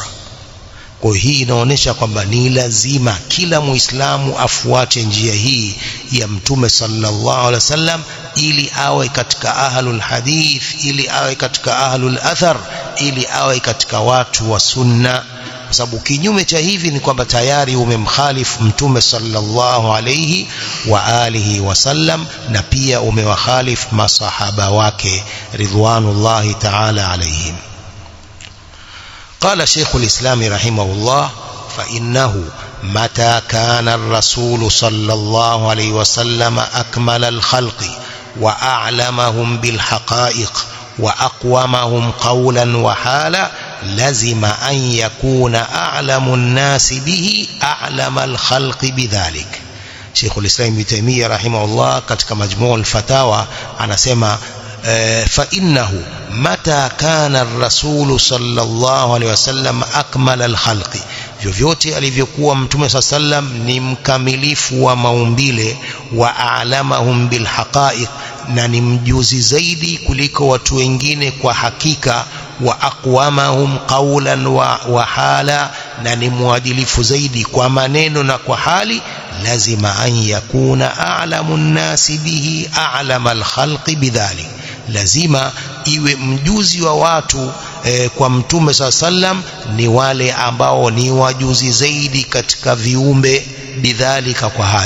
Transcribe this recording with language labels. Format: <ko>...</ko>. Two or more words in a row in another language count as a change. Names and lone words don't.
<sw>Kwa hii inaonyesha kwamba ni lazima kila muislamu afuate njia hii ya mtume</sw> <ar>صلى الله عليه وسلم,</ar> <sw>ili awe katika</sw> <ar>أهل الحديث,</ar> <sw>ili awe katika</sw> <ar>أهل الأثر,</ar> <sw>ili awe katika watu wa sunna. Kwa sababu kinyume cha hivi ni kwamba tayari umemkhalifu mtume</sw> <ar>صلى الله عليه وعلى آله وسلم,</ar> <sw>na pia umewakhalifu masahaba wake</sw> <ar>رضوان الله تعالى عليهم. قال شيخ الإسلام رحمه الله: فإنه متى كان الرسول صلى الله عليه وسلم أكمل الخلق وأعلمهم بالحقائق وأقومهم قولا وحالا لزم أن يكون أعلم الناس به أعلم الخلق بذلك. شيخ الإسلام ابن تيمية رحمه الله</ar> <sw>katika majmuu al-fatawa anasema</sw> <ar>فإنه متى كان الرسول صلى الله عليه وسلم أكمل الخلق,</ar> <sw>vyovyote alivyokuwa mtume</sw> <ar>صلى الله عليه وسلم</ar> <sw>ni mkamilifu wa maumbile,</sw> <ar>وأعلمهم بالحقائق,</ar> <sw>na ni mjuzi zaidi kuliko watu wengine kwa hakika,</sw> <ar>وأقومهم قولا وحالا,</ar> <sw>na ni muadilifu zaidi kwa maneno na kwa hali, lazima</sw> <ar>أن يكون أعلم الناس به أعلم الخلق بذلك,</ar> <sw>lazima iwe mjuzi wa watu kwa mtume sallam ni wale ambao ni wajuzi zaidi katika viumbe, bidhalika, kwa hayo.</sw>